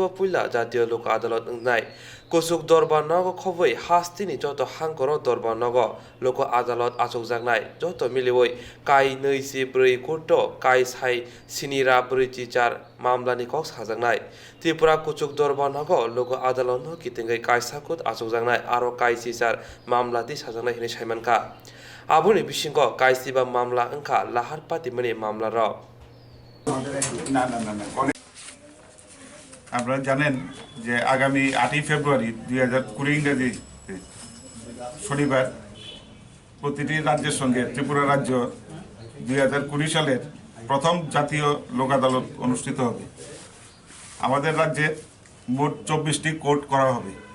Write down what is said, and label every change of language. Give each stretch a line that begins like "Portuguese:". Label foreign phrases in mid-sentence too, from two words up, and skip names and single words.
Kok Borok: puila jatiyo lok adalat ngnai Kusuk Dorban Nogo Khoboi Hastini Joto Hankoro Dorban Nogo Loko Adalat Achokjaknai Joto Miliwoi Kai Neisi Brui Kurto Kai Sai Sinira Brui Chichar Mamlani Kok Sajaknai Tripura Kusuk Dorban Nogo Loko Adalat No Kitingai Kai Sakut Achokjaknai Aro Kai Chichar Mamlati Sajaknai Hini Saimanka Abuni Bishingo Kai Siba Mamla Angka Lahar Pati Mani Mamla Ro
Bangla: আপনারা জানেন যে আগামী 8 ফেব্রুয়ারি 2020 ইংরেজি শনিবার প্রতিটি রাজ্যের সঙ্গে ত্রিপুরা রাজ্য 2020 সালের প্রথম জাতীয় লোক আদালত অনুষ্ঠিত হবে আমাদের রাজ্যে মোট 24টি কোর্ট করা হবে